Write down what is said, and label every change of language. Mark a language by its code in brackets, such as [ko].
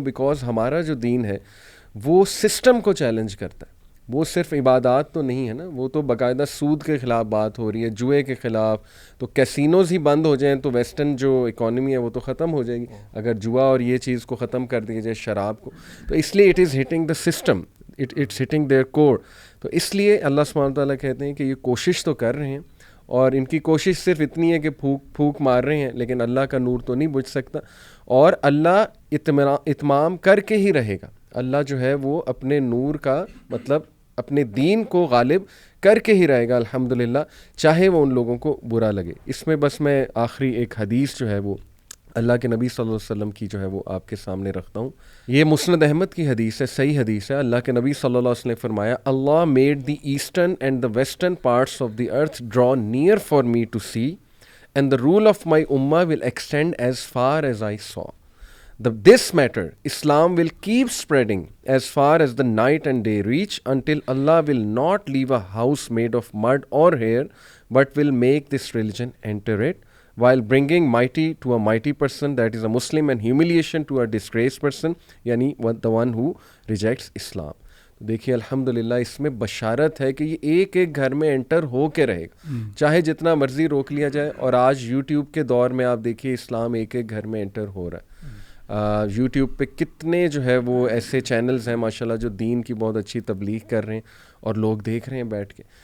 [ur] Because ہمارا جو دین ہے وہ سسٹم کو چیلنج کرتا ہے، وہ صرف عبادات تو نہیں ہے نا، وہ تو باقاعدہ سود کے خلاف بات ہو رہی ہے، جوئے کے خلاف. تو کیسینوز ہی بند ہو جائیں تو ویسٹرن جو اکانومی ہے وہ تو ختم ہو جائے گی، اگر جوا اور یہ چیز کو ختم کر دی جائے، شراب کو. تو اس لیے [en] It is hitting the system, it's hitting their core. [ur] تو اس لیے اللہ سبحانہ تعالیٰ کہتے ہیں کہ یہ کوشش تو کر رہے ہیں، اور ان کی کوشش صرف اتنی ہے کہ پھونک مار رہے ہیں، لیکن اللہ کا نور تو نہیں بجھ سکتا. اور اللہ اتمام کر کے ہی رہے گا. اللہ جو ہے وہ اپنے نور کا مطلب اپنے دین کو غالب کر کے ہی رہے گا الحمدللہ، چاہے وہ ان لوگوں کو برا لگے. اس میں بس میں آخری ایک حدیث جو ہے وہ اللہ کے نبی صلی اللہ علیہ وسلم کی جو ہے وہ آپ کے سامنے رکھتا ہوں. یہ مسند احمد کی حدیث ہے، صحیح حدیث ہے. اللہ کے نبی صلی اللہ علیہ وسلم نے فرمایا، [en] Allah made the eastern and the western parts of the earth draw near for me to see, and the rule of my ummah will extend as far as I saw. This matter, Islam will keep spreading as far as the night and day reach, until Allah will not leave a house made of mud or hair, but will make this religion enter it, while bringing mighty to a mighty person, that is a Muslim, and humiliation to a disgraced person, yani the one who rejects Islam. [ur] دیکھیے الحمدللہ اس میں بشارت ہے کہ یہ ایک ایک گھر میں انٹر ہو کے رہے گا، چاہے جتنا مرضی روک لیا جائے. اور آج یوٹیوب کے دور میں آپ دیکھیے اسلام ایک ایک گھر میں انٹر ہو رہا ہے. یوٹیوب پہ کتنے جو ہے وہ ایسے چینلز ہیں ماشاءاللہ جو دین کی بہت اچھی تبلیغ کر رہے ہیں، اور لوگ دیکھ رہے ہیں بیٹھ کے.